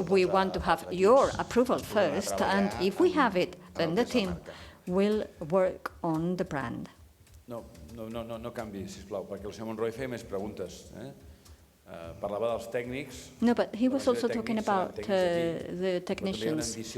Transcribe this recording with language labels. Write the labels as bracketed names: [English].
[English] We want to have your approval first, and if we have it, then the team will work on the brand. [Catalan] No canvi, sisplau, perquè el senyor Monroy feia més preguntes. Parlava dels tècnics. [English] No, but he was also talking about the technicians.